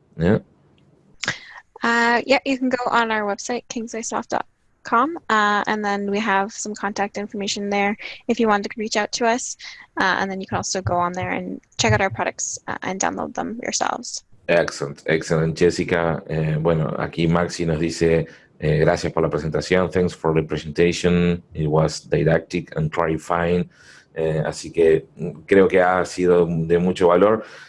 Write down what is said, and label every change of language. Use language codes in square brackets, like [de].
[en] Yeah, you can go on our website, KingswaySoft.com, and then we have some contact information there if you want to reach out to us. And then you can also go on there and check out our products and download them yourselves. Excellent, Jessica. [es] Bueno, aquí Maxi nos dice, gracias por la presentación. [en] Thanks for the presentation. It was didactic and clarifying. [es] Así que creo que ha sido de mucho valor.